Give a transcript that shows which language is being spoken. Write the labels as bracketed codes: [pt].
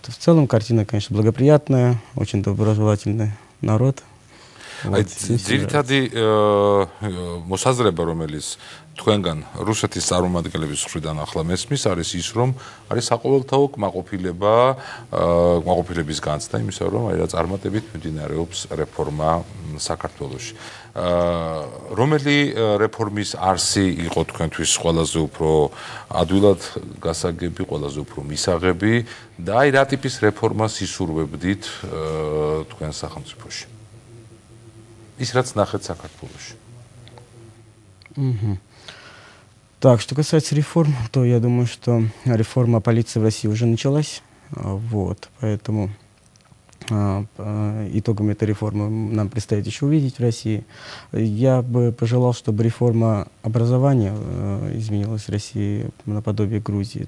[ru] В целом картина, конечно, благоприятная, очень доброжелательный народ. [ka] აი ძირითადი მოსაზრება, რომელიც თქვენგან რუსეთის წარმომადგენლების მხრიდან ახლა მესმის, არის ის, რომ არის საყოველთაო კმაყოფილების განცდა იმისა, რომ აი რა წარმატებით მიმდინარეობს რეფორმა საქართველოში. რომელი რეფორმის არსი იყო თქვენთვის ყველაზე უფრო ადვილად გასაგები, ყველაზე უფრო მისაღები და აი რა ტიპის რეფორმას ისურვებდით თქვენ სახელმწიფოში? Из რაც ნახეთ საქართველოში. [ru] Так, что касается реформ, то я думаю, что реформа полиции в России уже началась. Вот, поэтому итогами этой реформы нам предстоит еще увидеть в России. Я бы пожелал, чтобы реформа образования изменилась в России наподобие Грузии.